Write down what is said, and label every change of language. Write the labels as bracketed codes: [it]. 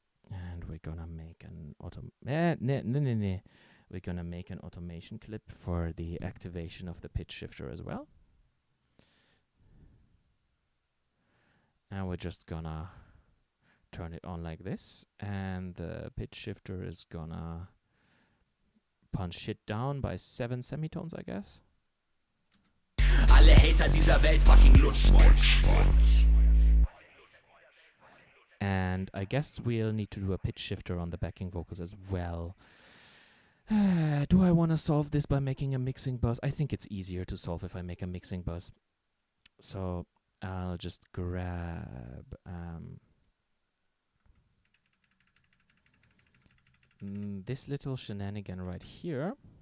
[en] And we're gonna make an We're gonna make an automation clip for the activation of the pitch shifter as well. And we're just gonna turn it on like this, and the pitch shifter is gonna punch it down by 7 semitones, I guess. [de] Alle Hater dieser Welt fucking lutsch mein Schwanz. [en] And I guess we'll need to do a pitch shifter on the backing vocals as well. Do I want to solve this by making a mixing bus? I think it's easier to solve if I make a mixing bus. So I'll just grab this little shenanigan right here.